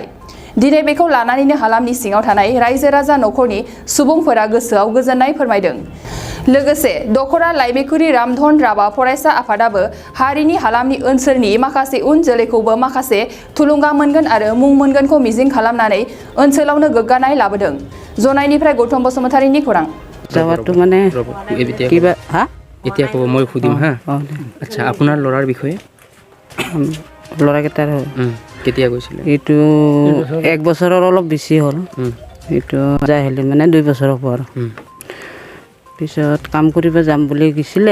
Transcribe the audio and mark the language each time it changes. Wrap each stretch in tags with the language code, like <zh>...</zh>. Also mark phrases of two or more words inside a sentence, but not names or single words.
<brx>दिनै बेखौ लानानैनो हालामनि सिङाव थानाय रायजो राजा नखरनि सुबुंफोरा गोसोआव गोजोननाय फोरमायदों। लोगोसे दखरा लाइमेकुरि रामधन राबा फरायसा आफादाबो हारिनि हालामनि ओनसोलनि माखासे उन जोलैखौबो माखासे थुलुंगा मोनगोन आरो मुं मोनगोनखौ मिजिं खालामनानै ओनसोलावनो गोग्गानाय लाबोदों। जनायनिफ्राय गौतम बसुमतारीनि खौरां।</brx> <as>যাওয়াটো মানে কিবা হা এতিয়া ক'ব মই সুধিম হা। আচ্ছা, আপোনাৰ ল'ৰাৰ বিষয়ে ল'ৰাকেইটাৰ কেতিয়া গৈছিলে? এইটো 1 বছৰৰ অলপ বেছি হ'ল। এইটো যাই আহিলে মানে 2 বছৰৰ পৰ পিছত কাম কৰিব যাম বুলি গৈছিলে।</as>